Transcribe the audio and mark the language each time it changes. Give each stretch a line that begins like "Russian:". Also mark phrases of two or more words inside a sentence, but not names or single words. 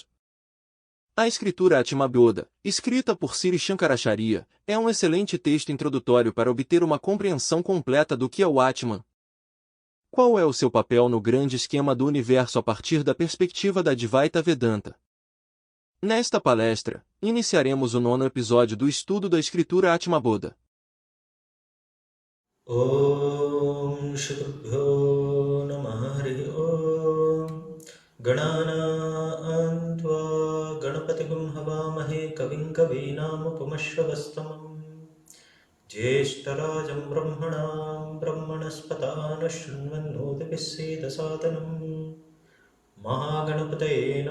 Portuguese: A escritura Atmabodha, escrita por Sri Shankaracharya, é um excelente texto introdutório para obter uma compreensão completa do que é o Atman. Qual é o seu papel no grande esquema do universo a partir da perspectiva da Advaita Vedanta? Nesta palestra, iniciaremos o 9º episódio do estudo da escritura Atmabodha.
Sanskrit: Om Shukrbhyo Namah Hari Om Ganana Antva Ganapatigum Havamahe Kavim Kavinam Upamashravastamam Jeshtarajam Brahmanam Brahmanaspatana Shunvannodapiseda Sadhanam Mahaganapataye